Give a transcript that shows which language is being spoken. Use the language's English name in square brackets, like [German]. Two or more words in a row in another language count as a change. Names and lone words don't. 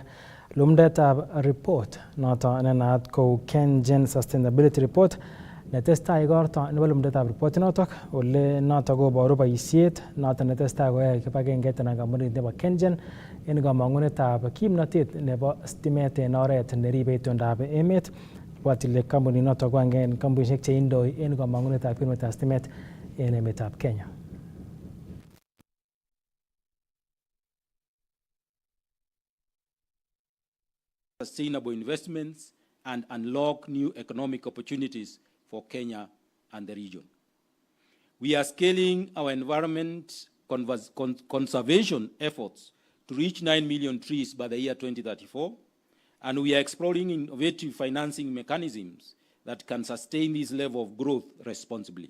[Kipsigis] lumdetab report noto nenaat kou KenGen Sustainability Report netestai igorto nebo lumdetab report notok ole noto koboru boisiet noto netestai koyoe kibagengeit anan kampunit nebo KenGen en kamang'unetab kimnotet nebo stimet en oret neribe itondab emet. Bwatile kampunit noto ko agenge en kampunisiek cheindoi en kamang'unetab kimnotetab stimet en emetab Kenya. [English] Sustainable investments and unlock new economic opportunities for Kenya and the region. We are scaling our environment conservation efforts to reach 9 million trees by the year 2034, and we are exploring innovative financing mechanisms that can sustain this level of growth responsibly.